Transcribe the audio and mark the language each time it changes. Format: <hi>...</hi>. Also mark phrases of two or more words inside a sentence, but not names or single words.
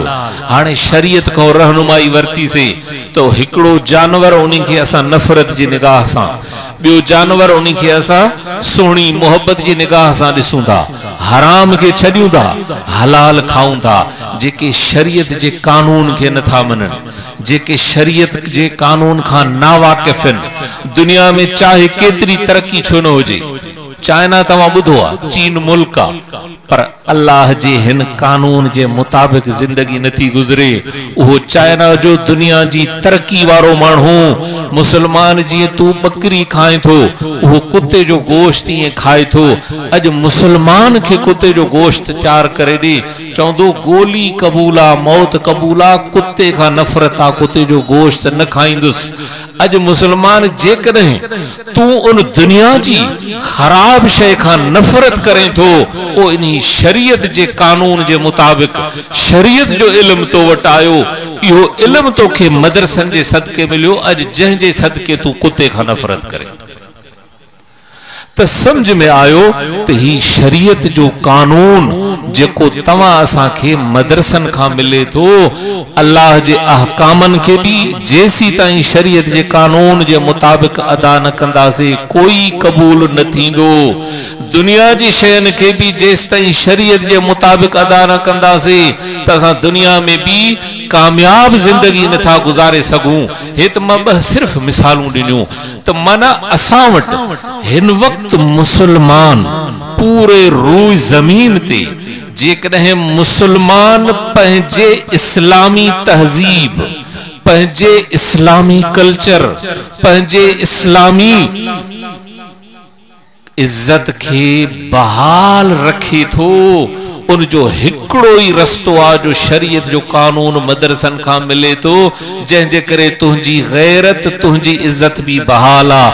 <sd>हाणे शरीयत को रहनुमाई वर्ती से तो हिकड़ो जानवर उन्हीं के असा नफरत जी निगाह सा, बियो जानवर उन्हीं के असा सोहनी मोहब्बत जी निगाह सा दिसूं था। हराम के छड़ियूं था, हलाल खाऊं था। जेके शरीयत जे कानून के नथा मनन, जेके शरीयत जे कानून का ना वाकिफन, दुनिया में चाहे केतरी तरक्की छो न होजे। चाइना तवा बुधो आ चीन मुल्क आ, पर अल्लाह जे हिन कानून जे मुताबिक जिंदगी नथी गुजरे। वो चाइना जो दुनिया जी तरक्की वारो मानू मुसलमान जी तू बकरी खाए थो वो कुत्ते जो गोश्त ये खाए थो। अज मुसलमान के कुत्ते जो गोश्त तैयार करे दे चौंदो गोली कबूला मौत कबूला कुत्ते का नफरत आ कुत्ते जो गोश्त न खाईंदुस। अज मुसलमान जेकॾहिं तू उन दुनिया जी खराब शय खां नफरत करें तो ओ इन्ही शरीयत जे कानून जे मुताबिक शरीयत जो इल्म तो वट आयो, इहो इल्म तोखे मदरसन जे सदके मिलियो। अज जंहिंजे सदके तू कुत्ते खां नफरत करे तो समझ में आयो तो ही शरीयत जो कानून जेको तवा असा के मदरसन का मिले तो अल्लाह जे अहकामन के भी जैसी ताई शरीयत जे कानून जे मुताबिक अदा न कंदासे कोई कबूल न थींदो। दुनिया जी शयन के भी जेस ताई शरीयत जे मुताबिक अदा न कंदासे त असा दुनिया में भी कामयाब जिंदगी न था गुजारे सकूं। हे तो मैं सिर्फ मिसालूं दिनियो तो माना असा वट हिन वक्त मुसलमान पूरे रूई जमीन ते जेकॾहिं मुसलमान पंहिंजे इस्लामी तहजीब, पंहिंजे इस्लामी कल्चर, पंहिंजे इस्लामी इज्जत के बहाल रखे थो, उन जो हिकड़ो ही रस्तो आ जो शरीयत जो कानून मदरसन का मिले तो जंहिंजे करे तुंहिंजी गैरत तुंहिंजी इज्जत भी बहाल आ।</sd>